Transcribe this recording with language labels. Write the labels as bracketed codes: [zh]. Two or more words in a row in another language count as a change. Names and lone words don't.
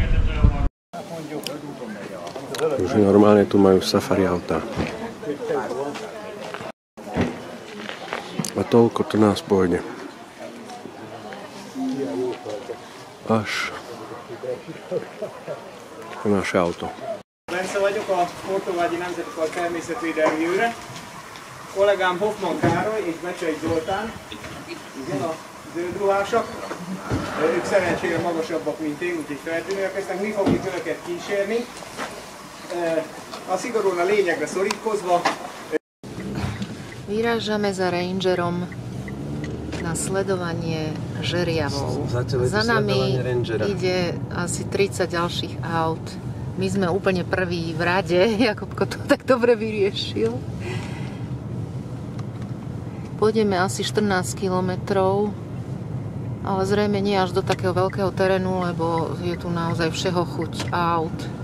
[sk] Už normálne tu majú safari auta. A toľko to nás pôjde. Až a naše auto. [hu] Bence vagyok a Hortobágyi Nemzetipark Természetvédelmi őre. Kollégám Hoffman Károly és Becsei Zoltán, igen, a zöldruhásak. Ők szerencsére magasabbak, mint én, úgyhogy feltűnőek lesznek. Mi fogjuk önöket kísérni. A szigorúan a lényegre szorítkozva. [sk] Vyrážame za rangerom na sledovanie žeriavov. Za nami ide asi 30 ďalších aut. My sme úplne prví v rade. Jakubko to tak dobre vyriešil. Pôjdeme asi 14 kilometrov, ale zrejme nie až do takého veľkého terénu, lebo je tu naozaj všeho chuť aut.